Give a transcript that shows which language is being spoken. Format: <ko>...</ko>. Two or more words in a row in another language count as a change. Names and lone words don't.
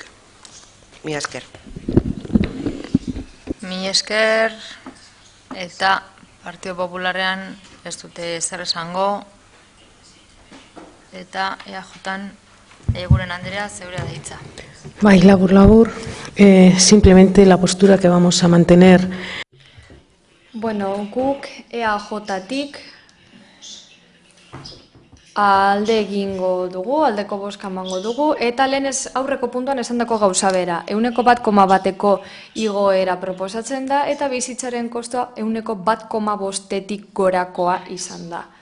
<eu>Mila esker. Mila esker, eta Partido Popularrean ez dute zer esango, eta EAJan Eguren Andrea zeurea da hitza. Bai, labur,</eu> <es>simplemente la postura que vamos a mantener.</es> <eu>Bueno, guk EAJtik alde egingo dugu, aldeko bozka emango dugu, eta lehen aurreko puntuan esandako gauza bera, 1,1eko igoera proposatzen da, eta bizitzaren kostoa 1,5-etik gorakoa izan da.</eu>